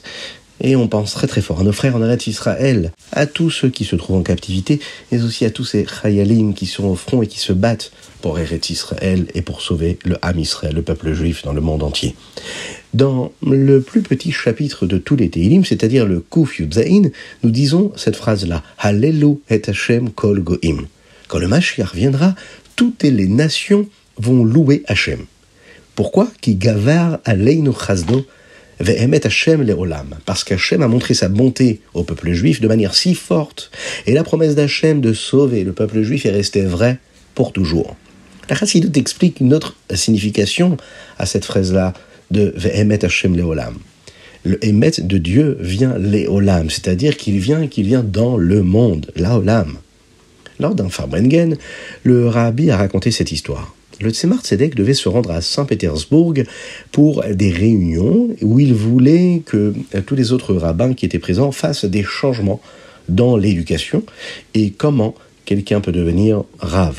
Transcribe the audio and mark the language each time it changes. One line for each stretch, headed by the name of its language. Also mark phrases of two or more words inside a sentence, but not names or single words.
French: Et on pense très très fort à nos frères en Eretz Israël, à tous ceux qui se trouvent en captivité, mais aussi à tous ces Chayalim qui sont au front et qui se battent pour Eretz Israël et pour sauver le
Hebrew: עם ישראל,
French: le peuple juif dans le monde entier. Dans le plus petit chapitre de tous les Tehillim, c'est-à-dire le
Hebrew: קוף יוד זין,
French: nous disons cette phrase-là,
Hebrew: הללו את השם כל גוים.
French: Quand le Mashiach viendra, toutes les nations vont louer Hashem. Pourquoi?
Hebrew: כי גבר עלינו חסדו ואמת השם לעולם.
French: Parce qu'Hashem a montré sa bonté au peuple juif de manière si forte, et la promesse d'Hashem de sauver le peuple juif est restée vraie pour toujours. La Chassidut explique une autre signification à cette phrase-là de
Hebrew: ואמת השם לעולם.
French: Le emet de Dieu vient le'olam, c'est-à-dire qu'il vient dans le monde, la'olam. Lors d'un Farbrengen, le rabbi a raconté cette histoire. Le Tzemar Tzedek devait se rendre à Saint-Pétersbourg pour des réunions où il voulait que tous les autres rabbins qui étaient présents fassent des changements dans l'éducation et comment quelqu'un peut devenir rave.